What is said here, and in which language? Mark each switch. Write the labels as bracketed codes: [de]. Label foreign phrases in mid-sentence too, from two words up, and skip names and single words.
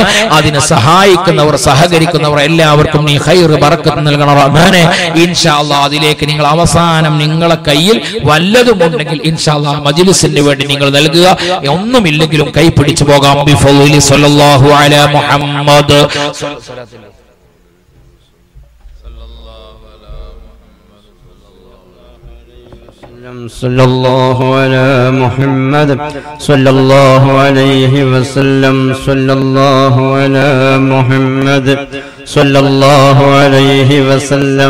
[ml] അതിന് സഹായിക്കുന്നവർ, സഹകരിക്കുന്നവർ എല്ലാവർക്കും നീ [ar] خير بركة [ml] നൽകണം റഹ്മാനെ. [ar] إن شاء الله [ml] അതിലേക്ക് നിങ്ങൾ അവസാനം നിങ്ങളെ കയ്യിൽ വല്ലതും ഉണ്ടെങ്കിൽ [ar] إن شاء الله [ml] മജ്‌ലിസിന് വേണ്ടി നിങ്ങൾ നൽകുക. ഒന്നുമില്ലെങ്കിലും കൈ പിടിച്ചു പോകാം. [ar] بفضل صلى الله على محمد. صلى الله على محمد صلى الله عليه وسلم. صلى الله على محمد صلى الله عليه وسلم.